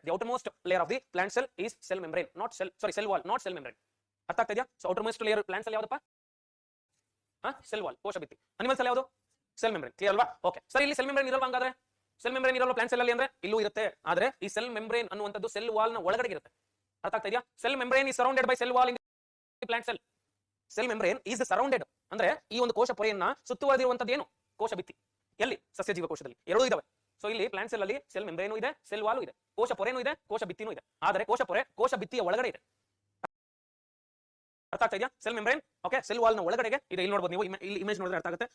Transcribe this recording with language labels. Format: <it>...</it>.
<en>The outermost layer of the plant cell is cell membrane, not cell wall, not cell membrane.</en> <kn>ಅರ್ಥ ಆಗ್ತಾ ಇದೆಯಾ? So outermost layer plant cell ಯಾವ್ದಪ್ಪ? Cell wall, ಕೋಶ ಭಿತ್ತಿ. Animals ಅಲ್ಲಿ ಯಾವುದು? Cell membrane. ಕ್ಲಿಯರ್ ಅಲ್ವಾ? ಓಕೆ ಸರ್, ಇಲ್ಲಿ ಸೆಲ್ ಮೆಂಬ್ರೇನ್ ಇರಲ್ವಾ? ಹಂಗಾದ್ರೆ ಸೆಲ್ ಮೆಂಬ್ರೇನ್ ಇರಲ್ಲ ಪ್ಲಾಂಟ್ ಸೆಲ್ ಅಲ್ಲಿ ಅಂದ್ರೆ? ಇಲ್ಲೂ ಇರುತ್ತೆ, ಆದ್ರೆ ಈ ಸೆಲ್ ಮೆಂಬ್ರೇನ್ ಅನ್ನುವಂಥದ್ದು ಸೆಲ್ ವಾಲ್ ನ ಒಳಗಡೆ ಇರುತ್ತೆ. ಅರ್ಥ ಆಗ್ತಾ ಇದೆಯಾ?</kn> <en>Cell membrane is surrounded by cell wall in the plant cell.</en> <kn>Cell membrane</kn> <en>is surrounded</en> <kn>ಅಂದ್ರೆ ಈ ಒಂದು ಕೋಶ ಪೊರೆಯನ್ನ ಸುತ್ತುವರೆದಿರುವಂತದ್ದು ಏನು? ಕೋಶ ಭಿತ್ತಿ. ಎಲ್ಲಿ? ಸಸ್ಯ ಜೀವಕೋಶದಲ್ಲಿ ಎರಡೂ ಇದಾವೆ. ಸೊ ಇಲ್ಲಿ ಪ್ಲಾಂಟ್ ಸೆಲ್ ಅಲ್ಲಿ ಸೆಲ್ ಮೆಂಬ್ರೇನು ಇದೆ, ಸೆಲ್ ವಾಲು ಇದೆ, ಕೋಶ ಪೊರೆನೂ ಇದೆ, ಕೋಶ ಭಿತ್ತಿನೂ ಇದೆ. ಆದರೆ ಕೋಶ ಪೊರೆ ಕೋಶ ಭಿತ್ತಿಯ ಒಳಗಡೆ ಇದೆ. ಅರ್ಥ ಆಗ್ತಾ ಇದೆಯಾ? Cell membrane okay cell wall ನ ಒಳಗಡೆಗೆ ಇದೆ. ಇಲ್ಲಿ ನೋಡಬಹುದು ನೀವು, ಇಲ್ಲಿ ಇಮೇಜ್ ನೋಡಿದ್ರೆ ಅರ್ಥ ಆಗುತ್ತೆ.</kn>